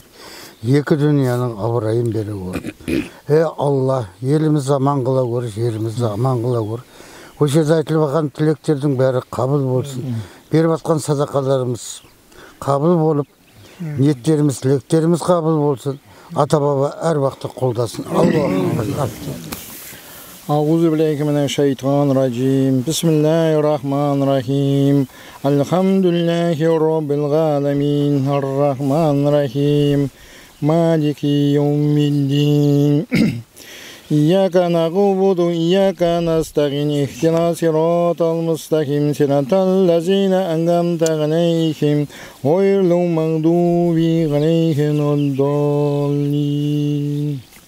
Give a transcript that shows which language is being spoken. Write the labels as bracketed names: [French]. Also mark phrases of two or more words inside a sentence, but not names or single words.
[Kazakh] Екі дүнияның абырайын бере көр. Алла, елімізді аман қыла көр, жерімізді аман қыла көр. Осы жерде айтылып жатқан тілектердің бәрі қабыл болсын. Беріп жатқан садақаларымыз қабыл болып, ниеттеріміз, тілектеріміз қабыл болсын. Ата баба әр уақытта қолдасын. [Arabic] أعوذ بالله من الشيطان الرجيم بسم الله الرحمن الرحيم الحمد لله رب العالمين الرحمن الرحيم مالك يوم الدين إياك نعبد وإياك نستعين اهدنا الصراط المستقيم صراط الذين أنعمت عليهم غير المغضوب عليهم ولا الضالين